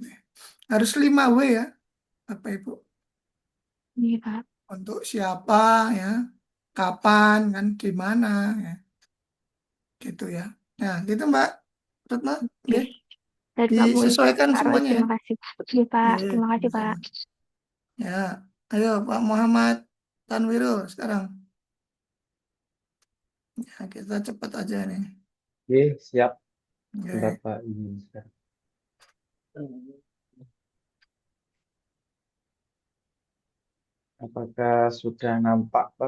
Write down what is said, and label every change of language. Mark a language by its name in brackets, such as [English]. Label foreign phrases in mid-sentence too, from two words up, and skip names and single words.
[Indonesian] Harus 5W ya, Bapak Ibu. Nggih, Pak. Untuk siapa ya, kapan kan, di mana ya, gitu ya. Nah, gitu Mbak Retno, Nggih. nggih. Dari Pak Boy, Disesuaikan Pak Roy, semuanya ya. terima kasih. Nggih, Pak. Nggih, Terima kasih, Pak. sama-sama. Ya, ayo Pak Muhammad Tanwirul sekarang. Ya, kita cepat aja nih. Oke, siap. Bentar, Oke, Pak. Ini sebentar. Apakah sudah nampak, Pak?